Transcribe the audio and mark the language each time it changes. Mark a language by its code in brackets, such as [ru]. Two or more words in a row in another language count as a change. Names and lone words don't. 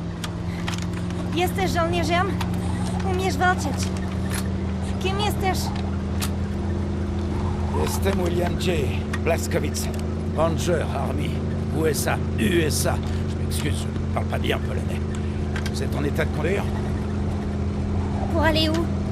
[pl] Jesteś żołnierzem? Umiesz walczyć. Kim jesteś? Estem William J. Blaskowitz, [en] Ranger, Army, USA. [fr] Je m'excuse, je ne parle pas bien polonais. Vous êtes en état de conduire? Pour aller où?